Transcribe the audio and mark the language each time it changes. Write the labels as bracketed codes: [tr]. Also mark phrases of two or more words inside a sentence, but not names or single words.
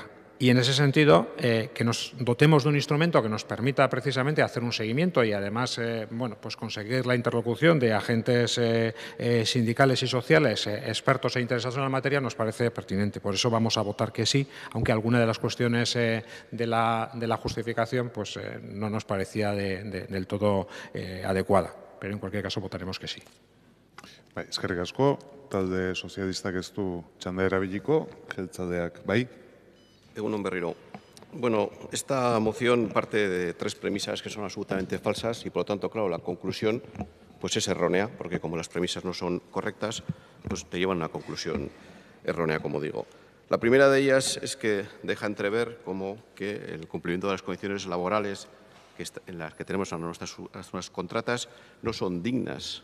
[es] Y en ese sentido, que nos dotemos de un instrumento que nos permita precisamente hacer un seguimiento y además bueno, pues conseguir la interlocución de agentes sindicales y sociales, expertos e interesados en la materia, nos parece pertinente. Por eso vamos a votar que sí, aunque alguna de las cuestiones de la justificación pues, no nos parecía del todo adecuada. Pero en cualquier caso votaremos que sí. [eu] Eskerrik asko, talde sozialistak ez du txanda erabiliko, jeltzaleak bai. Egunon berriro. [es] Bueno, esta moción parte de tres premisas que son absolutamente falsas y, por lo tanto, claro, la conclusión pues es errónea, porque como las premisas no son correctas, pues te llevan a una conclusión errónea, como digo. La primera de ellas es que deja entrever como que el cumplimiento de las condiciones laborales en las que tenemos a nuestras contratas no son dignas.